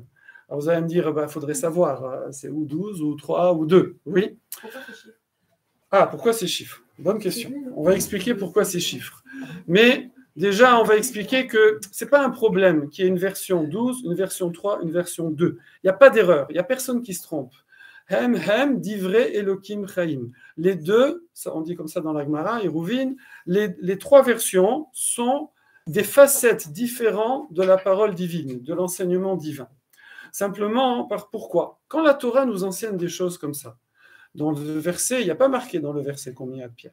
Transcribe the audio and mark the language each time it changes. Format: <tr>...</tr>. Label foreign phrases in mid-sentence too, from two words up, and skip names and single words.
<fr>Alors, vous allez me dire, il faudrait savoir, c'est ou 12, ou 3, ou 2. Oui? Pourquoi ces chiffres? Ah, pourquoi ces chiffres? Bonne question. On va expliquer pourquoi ces chiffres. Mais déjà, on va expliquer que ce n'est pas un problème qu'il y ait une version 12, une version 3, une version 2. Il n'y a pas d'erreur. Il n'y a personne qui se trompe. Hem,</fr> <he>דברי אלהים חיים.</he> <fr>Les deux, on dit comme ça dans la Gemara, Hérouvine, les 3 versions sont des facettes différentes de la parole divine, de l'enseignement divin. Simplement, pourquoi? Quand la Torah nous enseigne des choses comme ça, dans le verset, il n'y a pas marqué dans le verset combien il y a de pierres.</fr>